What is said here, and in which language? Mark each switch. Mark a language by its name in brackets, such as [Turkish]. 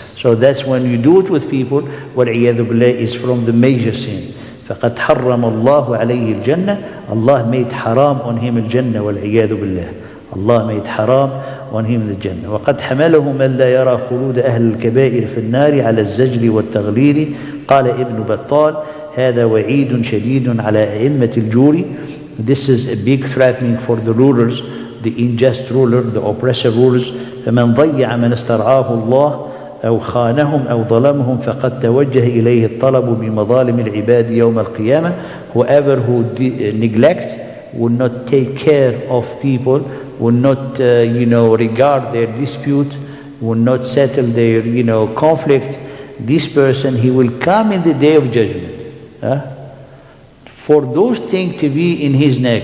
[English] So that's when you do it with people, [Arabic] وَالْعِيَاذُ بِاللَّهِ, [English] is from the major sin. [Arabic] فَقَدْ حَرَّمَ اللَّهُ عَلَيْهِ الْجَنَّةِ, [English] Allah made haram on him al-Jannah, [Arabic] وَالْعِيَاذُ بِاللَّهِ. [English] Allah made haram on him the Jannah. [Arabic] وقد حمله من لا يرى خلود أهل الكبائر في النار على الزجر والتغليظ. قال ابن بطال هذا وعيد شديد على أئمة الجور. [English] This is a big threatening for the rulers, the unjust ruler, the oppressor rulers. [Arabic] فمن ضيع من استرعاه الله أو خانهم أو ظلمهم فقد توجه إليه الطلب بمظالم العباد يوم القيامة. [English] Whoever who neglect, will not take care of people, will not regard their dispute, will not settle their conflict, this person, he will come in the day of judgment. for those things to be in his neck.